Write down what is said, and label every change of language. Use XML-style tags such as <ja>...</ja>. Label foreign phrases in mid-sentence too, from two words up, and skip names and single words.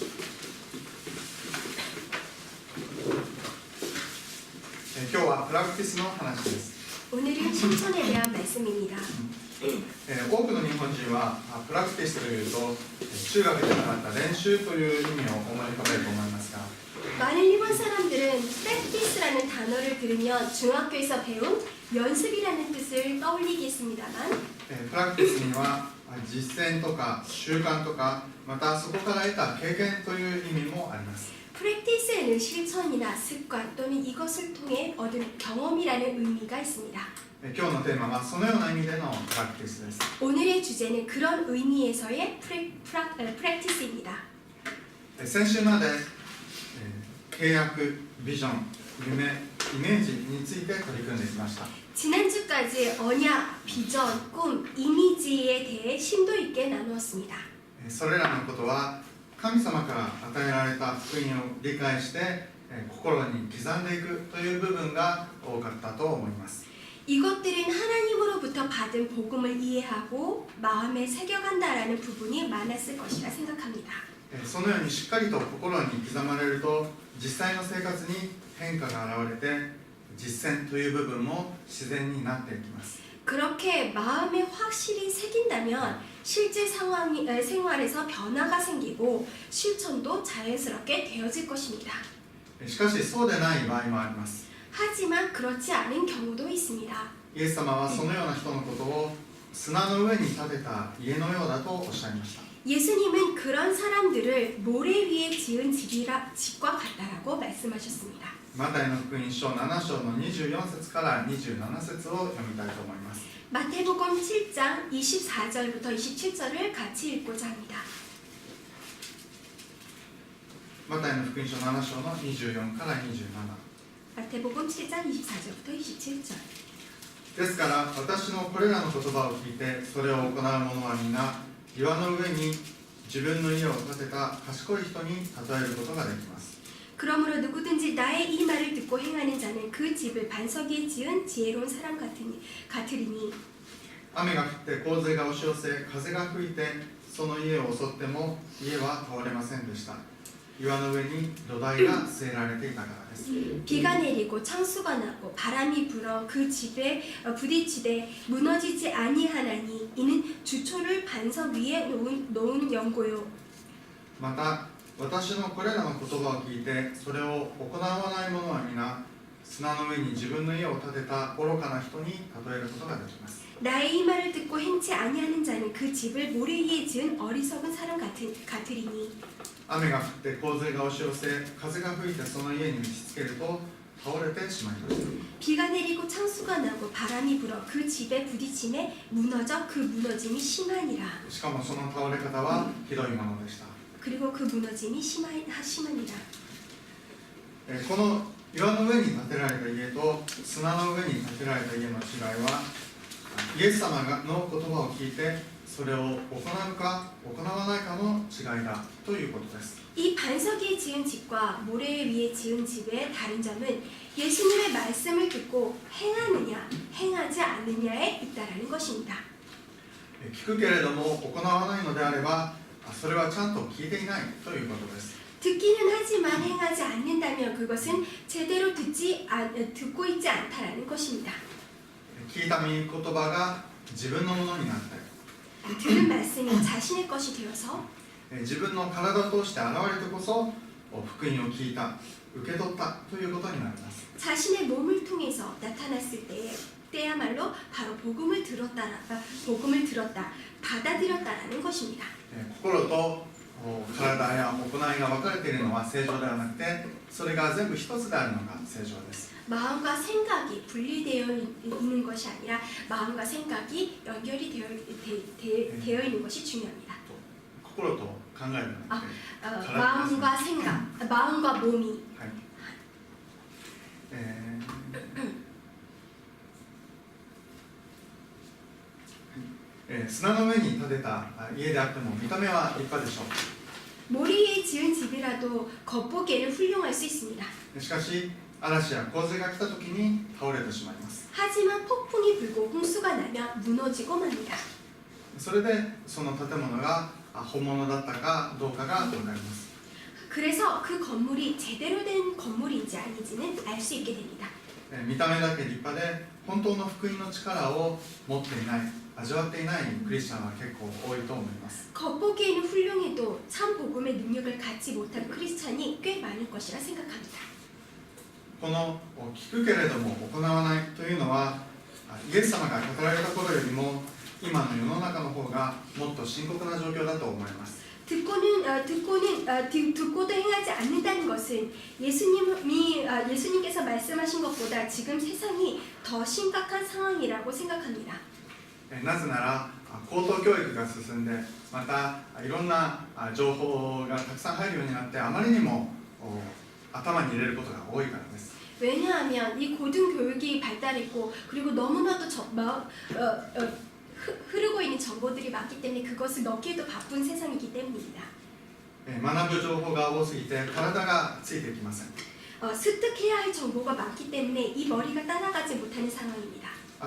<ja>今日はプラクティスの話です。</ja> <ko>오늘은 실천에 대한 말씀입니다.</ko> <ja>多くの日本人はプラクティスというと中学で習った練習という意味を思い浮かべると思いますが</ja> <ko>많은 일본 사람들은 practice라는 단어를 들으면 중학교에서 배운 연습이라는 뜻을 떠올리겠습니다만</ko> <ja>プラクティスには実践とか習慣とかまたそこから得た経験という意味もあります。</ja> <ko>프랙티스에는 실천이나 습관 또는 이것을 통해 얻은 경험이라는 의미가 있습니다.</ko> <ja>今日のテーマはそのような意味でのプラクティスです。</ja> <ko>오늘의 주제는 그런 의미에서의 프랙티스입니다.</ko> <ja>先週まで契約、ビジョン、夢、イメージについて取り組んできました。</ja> <ko>지난주까지 언약, 비전, 꿈, 이미지에 대해 심도 있게 나누었습니다.</ko> <ja>それらのことは神様から与えられた福音を理解して心に刻んでいくという部分が多かったと思います。</ja> <ko>이것들은 하나님으로부터 받은 복음을 이해하고 마음에 새겨간다라는 부분이 많았을 것이라 생각합니다.</ko> <ja>そのようにしっかりと心に刻まれると実際の生活に変化が現れて実践という部分も自然になっていきます。</ja> <ko>그렇게 마음에 확실히 새긴다면 실제 생활에서 변화가 생기고 실천도 자연스럽게 되어질 것입니다.</ko> <ja>しかしそうでない場合もあります。</ja> <ko>하지만 그렇지 않은 경우도 있습니다.</ko> <ja>イエス様はそのような人のことを砂の上に建てた家のようだとおっしゃいました。</ja> <ko>예수님은 그런 사람들을 모래 위에 지은 집과 같다라고 말씀하셨습니다.</ko> <ja>マタイの福音書7章の24節から27節を読みたいと思います。</ja> <ko>마태복음 7장 24절부터 27절을 같이 읽고자 합니다.</ko> <ja>マタイの福音書7章の24から27。</ja> <ko>마태복음 7장 24절부터 27절.</ko> <ja>ですから私のこれらの言葉を聞いてそれを行う者はみんな岩の上に自分の家を建てた賢い人に例えることができます。</ja> <ko>그러므로 누구든지 나의 이 말을 듣고 행하는 자는 그 집을 반석에 지은 지혜로운 사람 같으리니</ko> <ja>雨が降って洪水が押し寄せ風が吹いてその家を襲っても家は倒れませんでした。岩の上に土台が据えられていたからです。</ja> <ko>비가 내리고 창수가 나고 바람이 불어 그 집에 부딪히되 무너지지 아니하나니 이는 주초를 반석 위에 놓은 연고요.</ko> <ja>また私のこれらの言葉を聞いてそれを行わない者は皆砂の上に自分の家を建てた愚かな人に例えることができます。</ja> <ko>나의 이 말을 듣고 행치 아니하는 자는 그 집을 모래 위에 지은 어리석은 사람 같으리니</ko> <ja>雨が降って洪水が押し寄せ風が吹いてその家に打ちつけると倒れてしまいました。</ja> <ko>비가 내리고 창수가 나고 바람이 불어 그 집에 부딪힘에 무너져 그 무너짐이 심하니라.</ko> <ja>しかもその倒れ方はひどいものでした。</ja> <ko>그리고 그 무너짐이 심하니라.</ko> <ja>この岩の上に建てられた家と砂の上に建てられた家の違いはイエス様の言葉を聞いてそれを行うか行わないかの違いだということです。</ja> <ko>이 반석에 지은 집과 모래 위에 지은 집의 다른 점은 예수님의 말씀을 듣고 행하느냐 행하지 않느냐에 있다라는 것입니다.</ko> <ja>聞くけれども行わないのであればそれはちゃんと聞いていないということです。</ja> <ko>듣기는 하지만 행하지 않는다면 그것은 제대로 듣고 있지 않다라는 것입니다.</ko> <ja>聞いた御言葉が自分のものになって</ja> <ko>들은 말씀이 자신의 것이 되어서</ko> <ja>自分の体を通して現れてこそ福音を聞いた受け取ったということになります。</ja> <ko>자신의 몸을 통해서 나타났을 때야말로 바로 복음을 들었다, 받아들였다라는 것입니다.</ko> <ja>心と体や行いが分かれているのは正常ではなくてそれが全部一つであるのが正常です。</ja> <ko>마음과 생각이 분리되어 있는 것이 아니라 마음과 생각이 연결이 되어 있는 것이 중요합니다.</ko> <ja>心と考えるのはなくて</ja> <ko>마음과 생각, 마음과 몸이</ko> <ja>はい砂の上に建てた家であっても見た目は立派でしょ</ja> <ko>모리에 지은 집이라도 겉보기에는 훌륭할 수 있습니다.</ko> <ja>う。しかし嵐や洪水が来た時に倒れてしまいます。</ja> <ko>하지만 폭풍이 불고 홍수가 나면 무너지고 맙니다.</ko> <ja>それでその建物が本物だったかどうかが分かります。</ja> <ko>그래서 그 건물이 제대로 된 건물인지 아닌지는 알 수 있게 됩니다.</ko> <ja>見た目だけ立派で本当の福音の力を持っていない味わっていないクリスチャンは結構多いと思います。</ja> <ko>겉보기에는 훌륭해도 참 복음의 능력을 갖지 못한 크리스찬이 꽤 많을 것이라 생각합니다.</ko> <ja>この聞くけれども行わないというのはイエス様が語られた頃よりも今の世の中の方がもっと深刻な状況だと思います。</ja> <ko>듣고도 행하지 않는다는 것은 예수님께서 말씀하신 것보다 지금 세상이 더 심각한 상황이라고 생각합니다.</ko> <ja>なぜなら高等教育が進んでまたいろんな情報がたくさん入るようになってあまりにも頭に入れることが多いからです。</ja> <ko>왜냐하면 이 고등교육이 발달했고 그리고 너무나도 흐르고 있는 정보들이 많기 때문에 그것을 넣기에도 바쁜 세상이기 때문입니다.</ko> <ja>学ぶ情報が多すぎて体がついてきません。</ja> <ko>습득해야 할 정보가 많기 때문에 이 머리가 따라가지 못하는 상황입니다.</ko>